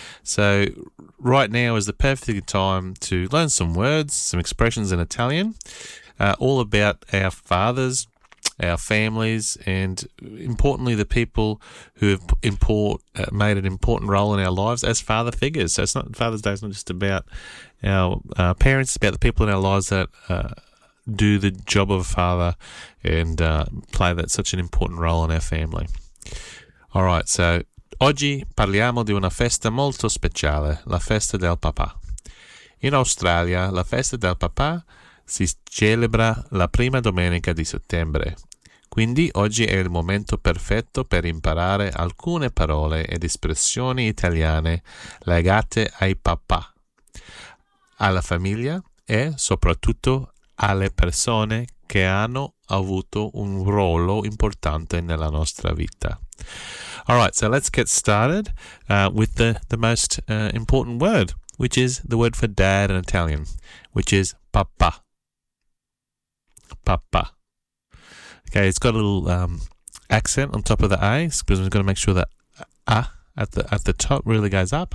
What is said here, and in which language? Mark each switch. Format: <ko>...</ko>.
<en>So right now is the perfect time to learn some words, some expressions in Italian, all about our fathers, our families, and importantly, the people who have made an important role in our lives as father figures. So it's not Father's Day; it's not just about our parents; it's about the people in our lives that do the job of a father and play that such an important role in our family. All right.</en> <it>So oggi parliamo di una festa molto speciale, la festa del papà. In Australia, la festa del papà si celebra la prima domenica di settembre. Quindi oggi è il momento perfetto per imparare alcune parole ed espressioni italiane legate ai papà, alla famiglia e soprattutto alle persone che hanno avuto un ruolo importante nella nostra vita.</it> <en>All right, so let's get started with the most important word, which is the word for dad in Italian, which is papà. Papa. Okay, it's got a little accent on top of the A, because we've got to make sure that A at the top really goes up.</en>